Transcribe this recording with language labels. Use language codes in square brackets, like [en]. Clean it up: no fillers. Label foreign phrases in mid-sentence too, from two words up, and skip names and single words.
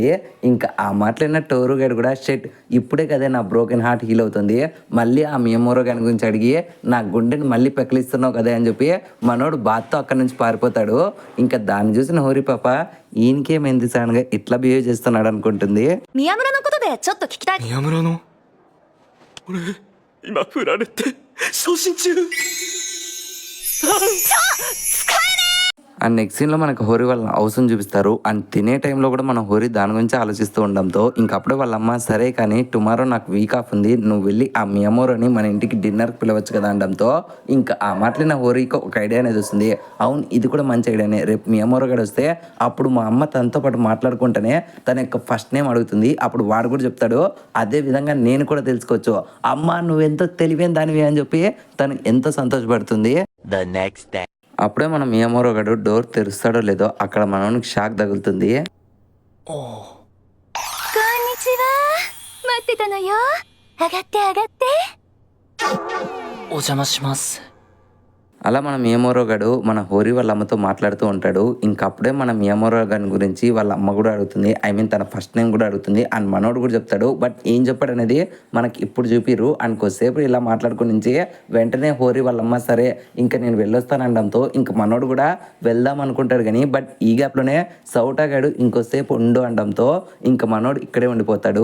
[te] ఇంకా ఆ మాటలైన టోరు గారు కూడా షెట్ ఇప్పుడే కదే నా [en] broken heart heal [te] అవుతుంది, మళ్ళీ ఆ మియామోరో గారి గురించి అడిగి నా గుండెని మళ్ళీ పెకిలిస్తున్నావు కదా అని చెప్పి మనోడు బాత్తో అక్కడి నుంచి పారిపోతాడు. ఇంకా దాన్ని చూసిన హోరీ పాప ఈయనకేమైంది సడన్ గా ఇట్లా బిహేవ్ చేస్తున్నాడు అనుకుంటుంది. [ja] 宮村のことでちょっと聞きたい。宮村の俺今振られて送信中。 [en] and next [te] సీన్లో మనకు హోరీ వాళ్ళ హౌస్ని చూపిస్తారు. అండ్ తినే టైంలో కూడా మన హోరీ దాని గురించి ఆలోచిస్తూ ఉండడంతో ఇంకప్పుడే వాళ్ళ అమ్మ సరే కానీ టుమారో నాకు [en] week off [te] ఉంది, నువ్వు వెళ్ళి ఆ మియామోరోని మన ఇంటికి డిన్నర్కి పిలవచ్చు కదా అనడంతో ఇంకా ఆ మాటలు నా హోరీకి ఒక ఐడియా అనేది వస్తుంది. అవును ఇది కూడా మంచి ఐడియానే, రేపు మియామోరో గడు వస్తే అప్పుడు మా అమ్మ తనతో పాటు మాట్లాడుకుంటేనే తన యొక్క [en] first name [te] అడుగుతుంది. అప్పుడు వాడు కూడా చెప్తాడు అదే విధంగా నేను కూడా తెలుసుకోవచ్చు, అమ్మ నువ్వెంతో తెలివైన దానివి అని చెప్పి తను ఎంతో సంతోషపడుతుంది. [en] The next day. [te] అప్పుడే మన మియామోరో గడు డోర్ తెరుస్తాడో లేదో అక్కడ మనోనికి షాక్ తగులుతుంది. [ja] こんにちは。待ってたのよ。上がって上がって。お邪魔します。 [te] అలా మన మియామోరో గడు మన హోరీ వాళ్ళ అమ్మతో మాట్లాడుతూ ఉంటాడు. ఇంక అప్పుడే మన మియామోరో గాని గురించి వాళ్ళ అమ్మ కూడా అడుగుతుంది. [en] I mean [te] తన [en] first name [te] కూడా అడుగుతుంది. అండ్ మనోడు కూడా చెప్తాడు. బట్ ఏం చెప్పాడు అనేది మనకి ఇప్పుడు చూపిర్రు. అండ్ కొద్దిసేపు ఇలా మాట్లాడుకుని నుంచి వెంటనే హోరీ వాళ్ళ అమ్మ సరే ఇంకా నేను వెళ్ళొస్తానడంతో ఇంక మనోడు కూడా వెళ్దాం అనుకుంటాడు కానీ బట్ ఈ గ్యాప్లోనే సౌటా గాడు ఇంకోసేపు ఉండు అనడంతో ఇంక మనోడు ఇక్కడే ఉండిపోతాడు.